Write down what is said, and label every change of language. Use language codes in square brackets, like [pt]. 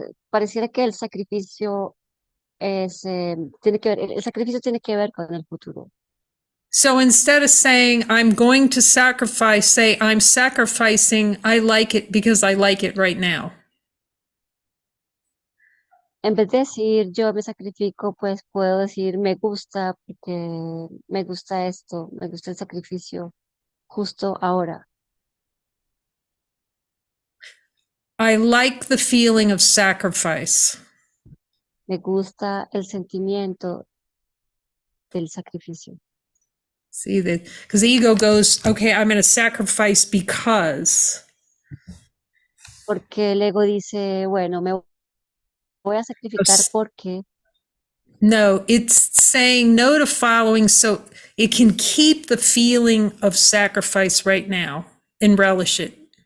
[es] Pareciera que el sacrificio tiene que ver, el sacrificio tiene que ver con el futuro. [en] So instead of saying, I'm going to sacrifice, say, I'm sacrificing, I like it because I like it right now. [es] En vez de decir yo me sacrifico, pues puedo decir me gusta porque me gusta esto, me gusta el sacrificio justo ahora. [en] I like the feeling of sacrifice. [es] Me gusta el sentimiento del sacrificio. [en] See that? Because the ego goes, okay, I'm going to sacrifice because. [es] Porque el ego dice, bueno, me voy a sacrificar porque. [en] No, it's saying no to following so it can keep the feeling of sacrifice right now and relish it.